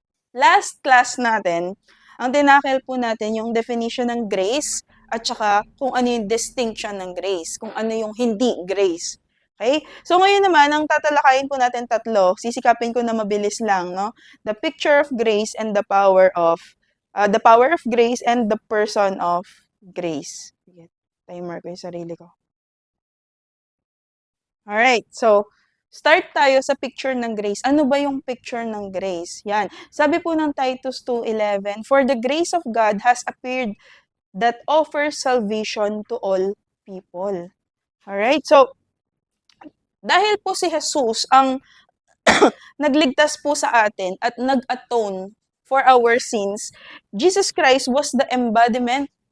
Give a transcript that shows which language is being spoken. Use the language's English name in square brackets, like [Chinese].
[Filipino] Last class natin, ang tinakil po natin yung definition ng grace at saka kung ano yung distinction ng grace, kung ano yung hindi grace. Okay? So ngayon naman, ang tatalakayin po natin tatlo, sisikapin ko na mabilis lang, no? [English] The picture of grace and the power of grace and the person of grace. [Filipino] Sige, timer ko yung sarili ko. Alright, so start tayo sa picture ng grace. Ano ba yung picture ng grace? Yan. Sabi po ng [English] Titus 2:11, for the grace of God has appeared that offers salvation to all people. [Filipino] Alright, so dahil po si Jesus ang nagligtas po sa atin at nag-atone [English] for our sins, Jesus Christ was the embodiment.